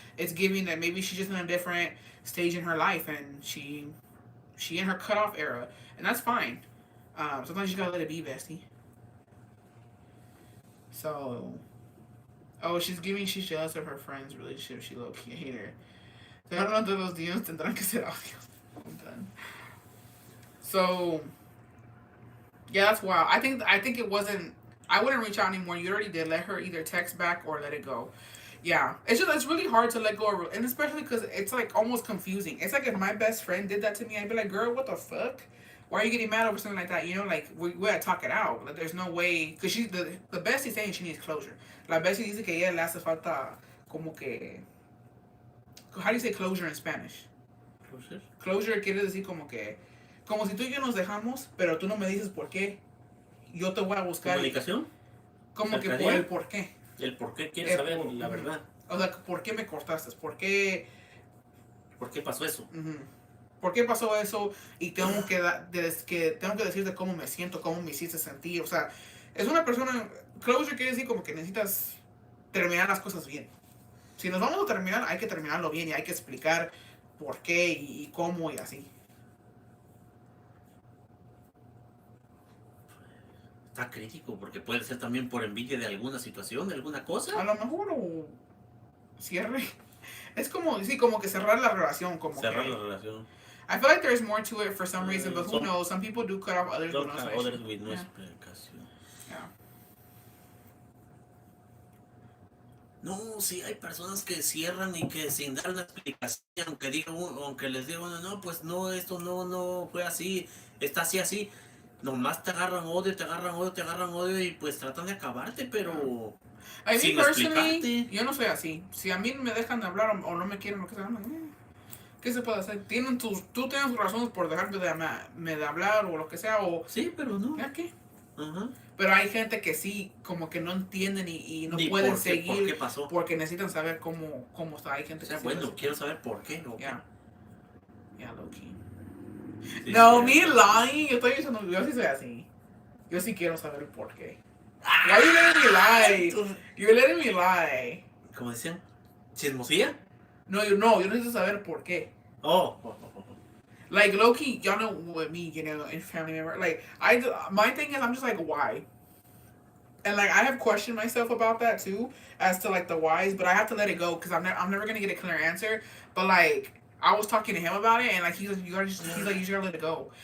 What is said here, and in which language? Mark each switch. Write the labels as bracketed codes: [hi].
[en] It's giving that maybe she's just in a different stage in her life, and she in her cutoff era, and that's fine. Sometimes you gotta let it be, bestie. So, she's jealous of her friend's relationship. She low-key hate her. [es] Cada uno de los días tendrán que ser audios. [en] I'm done. So, yeah, that's wild. I think it wasn't. I wouldn't reach out anymore. You already did. Let her either text back or let it go. Yeah, it's really hard to let go of, and especially because it's like almost confusing. It's like if my best friend did that to me, I'd be like, "Girl, what the fuck? Why are you getting mad over something like that?" Like we gotta talk it out. Like there's no way, because she's the bestie saying she needs closure. [es] La bestie dice que ella le hace falta como que. [en] How do you say closure in Spanish? Closure. [es] Closure quiere decir como si tú y yo nos dejamos, pero tú no me dices por qué. Yo te voy a buscar. ¿Comunicación? Como que por el por qué. El por qué quieres saber la verdad. O sea, ¿por qué me cortaste? ¿Por qué pasó eso? ¿Por qué pasó eso? Y tengo que decirte cómo me siento, cómo me hiciste sentir. O sea, es una persona. Closure quiere decir como que necesitas terminar las cosas bien. Si nos vamos a terminar, hay que terminarlo bien y hay que explicar por qué y cómo y así. Está crítico porque puede ser también por envidia de alguna situación, de alguna cosa. A lo mejor cierre. Es como que cerrar la relación. Cerrar la relación. [en] I feel like there's more to it for some reason, but who knows? Some people do cut off others with no [es] explicación. [en] Yeah. [es] No, sí, hay personas que cierran y que sin dar una explicación, aunque les diga uno, no, pues no, esto no fue así, está así, nomás te agarran odio y pues tratan de acabarte, pero sin explicarte. Yo no soy así. Si a mí me dejan de hablar o no me quieren, lo que sea, ¿qué se puede hacer? Tú tienes tus razones por dejarme de hablar o lo que sea, o... Sí, pero no. ¿Ya qué? Uh-huh. Pero hay gente que sí, como que no entienden y no pueden seguir. ¿Por qué pasó? Porque necesitan saber cómo está. Hay gente que bueno, quiero saber por qué. ¿No? [en] Yeah, low-key. [es] Sí, no, [en] me lying. [es] Yo sí soy así. Yo sí quiero saber el por qué. [en] Why are you letting me lie? You're letting me lie. [es] ¿Cómo decían? ¿Chismosía? No, yo necesito saber por qué. [en] Like, low-key, y'all know what me, in family member. Like, my thing is, I'm just like, why? And, like, I have questioned myself about that, too, as to, like, the whys, but I have to let it go, because I'm never going to get a clear answer. But, like, I was talking to him about it, and, like, he's like, you just gotta let it go.